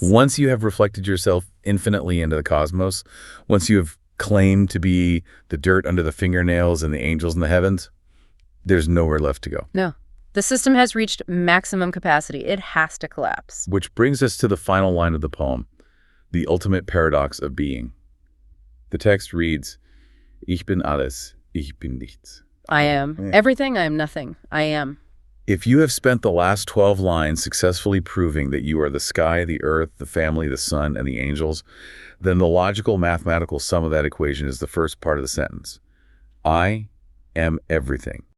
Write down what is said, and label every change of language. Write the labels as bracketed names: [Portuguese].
[English] Once you have reflected yourself infinitely into the cosmos, once you have claimed to be the dirt under the fingernails and the angels in the heavens, there's nowhere left to go. No. The system has reached maximum capacity. It has to collapse. Which brings us to the final line of the poem, the ultimate paradox of being. The text reads, [German] Ich bin alles, ich bin nichts. [English] I am. Everything, I am nothing. I am. If you have spent the last 12 lines successfully proving that you are the sky, the earth, the family, the sun, and the angels, then the logical mathematical sum of that equation is the first part of the sentence. I am everything.